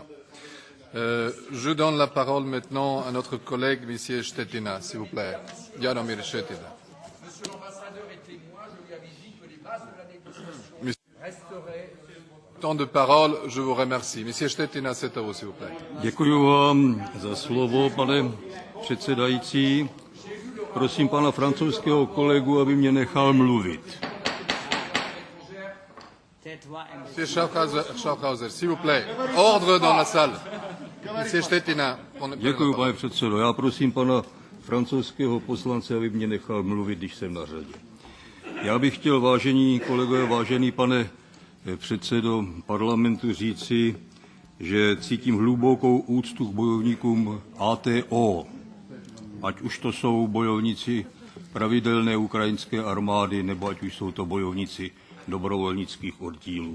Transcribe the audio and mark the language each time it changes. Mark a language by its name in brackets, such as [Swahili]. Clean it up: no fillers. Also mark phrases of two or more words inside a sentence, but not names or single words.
[French] Je donne la parole maintenant à notre collègue, Monsieur Štětina, s'il vous plaît. Jaromír Štětina. Monsieur l'ambassadeur est témoin, je lui avais dit que les bases de la négociation resteraient... Temps de parole, je vous remercie. Monsieur Štětina, c'est à vous, s'il vous plaît. [Czech] Děkuji vám za slovo, pane předsedající. Prosím pana francouzského kolegu, aby mě nechal mluvit. [French] Monsieur Schaffhauser, s'il vous plaît. Ordre dans la salle. Monsieur Štětina. [Czech] Děkuji, pane předsedo. Já prosím pana francouzského poslance, aby mě nechal mluvit, když jsem na řadě. Já bych chtěl, vážení kolegové, vážený pane předsedo parlamentu, říci, že cítím hlubokou úctu k bojovníkům ATO, ať už to jsou bojovníci pravidelné ukrajinské armády, nebo ať už jsou to bojovníci dobrovolnických oddílů.